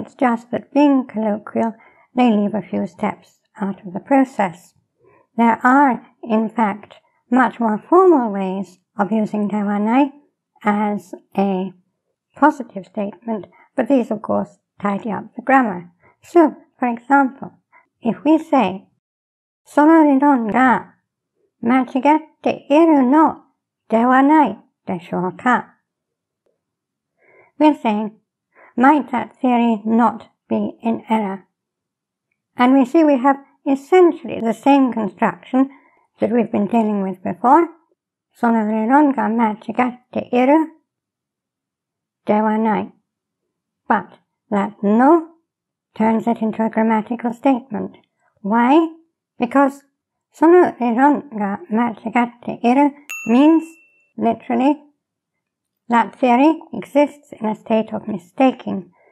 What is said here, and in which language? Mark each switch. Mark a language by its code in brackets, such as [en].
[en] It's just that being colloquial, they leave a few steps out of the process. There are, in fact, much more formal ways of using de wa nai as a positive statement, but these, of course, tidy up the grammar. So, for example, if we say, [ja] その理論が間違っているのではないでしょうか? [en] We're saying, might that theory not be in error? And we see we have essentially the same construction that we've been dealing with before. [ja] その理論が間違っているではない. [en] But that no turns it into a grammatical statement. Why? Because [ja] その理論が間違っている [en] means literally that theory exists in a state of mistaking.